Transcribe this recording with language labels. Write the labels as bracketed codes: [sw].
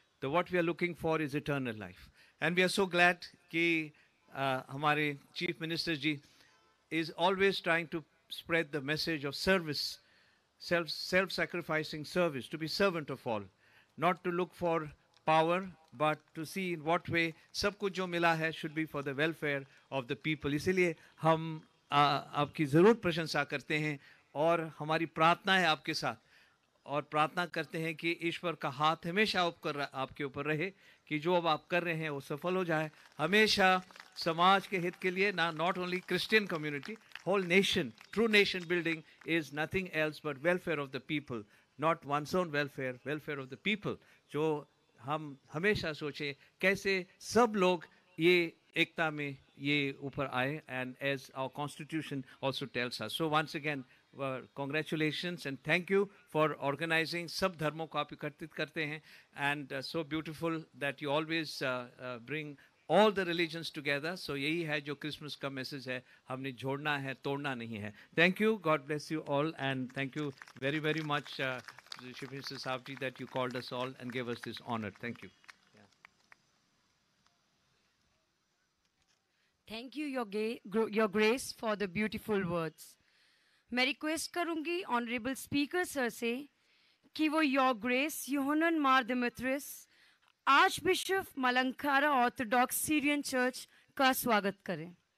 [en] So what we are looking for is eternal life, and we are so glad कि हमारे chief minister ji is always trying to spread the message of service, self-sacrificing service, to be servant of all, not to look for power, but to see in what way [hi] सब कुछ जो मिला है [en] should be for the welfare of the people. [hi] इसीलिए हम आपकी ज़रूर प्रशंसा करते हैं और हमारी प्रार्थना है आपके साथ, और प्रार्थना करते हैं कि ईश्वर का हाथ हमेशा आपके ऊपर रहे, कि जो अब आप कर रहे हैं वो सफल हो जाए, हमेशा समाज के हित के लिए, ना [en] Not only Christian community, whole nation. True nation building is nothing else but welfare of the people, not one's own welfare, welfare of the people. [hi] जो हम हमेशा सोचें कैसे सब लोग ये एकता में ये ऊपर आए, [en] And as our constitution also tells us. So once again congratulations and thank you for organizing. [hi] सब धर्मों को आप एकत्रित करते हैं, [en] and so beautiful that you always bring all the religions together. [hi] So यही है जो क्रिसमस का मैसेज है, हमने जोड़ना है, तोड़ना नहीं है. [en] Thank you, God bless you all, and thank you very very much Shri Mr. Savji that you called us all and gave us this honor. Thank you. Thank you, your grace, for the beautiful words. [hi] मैं request करूंगी honourable speaker sir से कि वो your grace यूहन्ना मार दिमित्रियस, arch bishop Malankara Orthodox Syrian church का स्वागत करें.